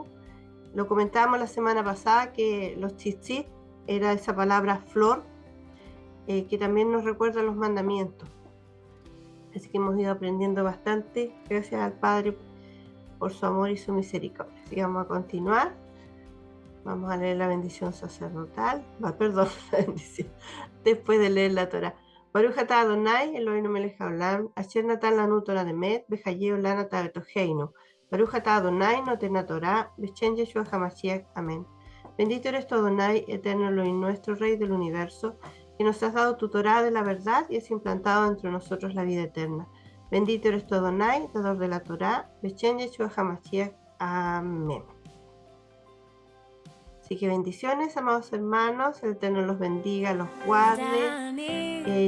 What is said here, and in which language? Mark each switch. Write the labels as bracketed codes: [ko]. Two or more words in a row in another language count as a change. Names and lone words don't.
[es] Lo comentábamos la semana pasada, que los tzitzit era esa palabra flor, que también nos recuerda los mandamientos. Así que hemos ido aprendiendo bastante, gracias al Padre, por su amor y su misericordia. Así que vamos a continuar. Vamos a leer la bendición sacerdotal. Perdón, la bendición. Después de leer la Torah. [he] ברוך אתה אדוני אלוהינו מלך העולם אשר נתן לנו תורת אמת וחיי עולם נטע בתוכנו. ברוך אתה אדוני נותן תורה בשם ישוע המשיח. [es] Amén. Bendito eres tú, Adonai, eterno Elohim, nuestro Rey del universo, que nos has dado tu Torah de la verdad y has implantado entre nosotros la vida eterna. Bendito eres tú, Adonai, dador de la Torah, [he] בשם ישוע המשיח. [es] Amén. Así que bendiciones, amados hermanos, el Eterno los bendiga, los guarde.